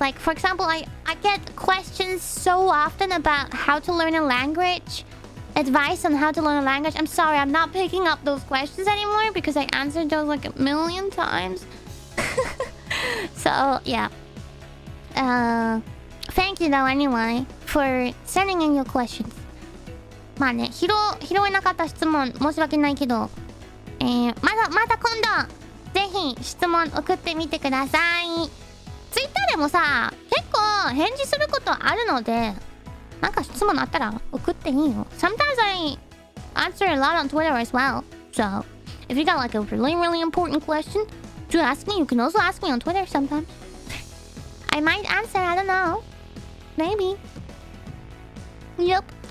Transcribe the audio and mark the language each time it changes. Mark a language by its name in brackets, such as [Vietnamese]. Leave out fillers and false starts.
[English] Like, for example, I get questions so often about how to learn a language. Advice on how to learn a language. I'm sorry, I'm not picking up those questions anymore because I answered those like a million times. So, yeah. Thank you though anyway for sending in your questions. [Japanese] まあね、拾えなかった質問申し訳ないけど、また今度ぜひ質問送ってみてください。 Twitter でもさ、結構返事することあるので、なんか質問あったら送っていいよ。 [English] Sometimes I answer a lot on Twitter as well. So, if you got like a really important question to ask me, you can also ask me on Twitter sometimes. I might answer, I don't know. Maybe. Yup.